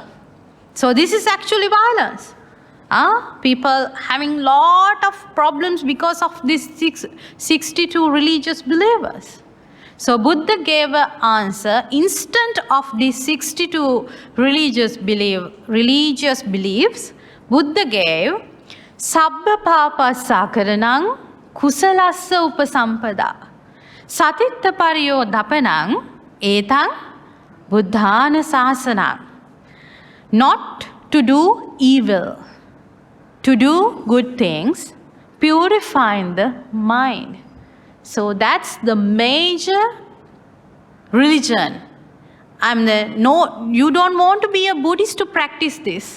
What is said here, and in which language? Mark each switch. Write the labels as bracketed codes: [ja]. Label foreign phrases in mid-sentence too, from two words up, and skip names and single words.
[en] So this is actually violence. People having lot of problems because of these 62 religious believers. So Buddha gave an answer instant of these 62 religious beliefs. Buddha gave [pi] Sabba papa sakaranang kusalassa upasampada satitta pariyo dapanang etang buddhana sasanang. [en] Not to do evil, to do good things, purifying the mind. So that's the major religion. You don't want to be a Buddhist to practice this.